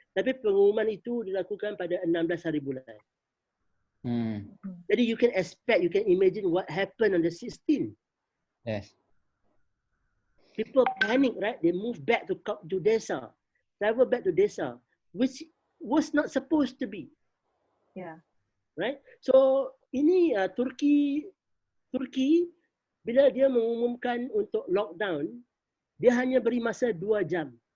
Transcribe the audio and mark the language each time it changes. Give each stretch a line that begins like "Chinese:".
Malay: Tapi pengumuman itu dilakukan pada 16 hari bulan.
English: Jadi you can expect, you can imagine what happened on the 16th. Yes. People panic, right? They move back to desa, travel back to desa, which was not supposed to be. Yeah. Right?
Malay: So ini Turki bila dia mengumumkan untuk lockdown, dia hanya beri masa 2 jam.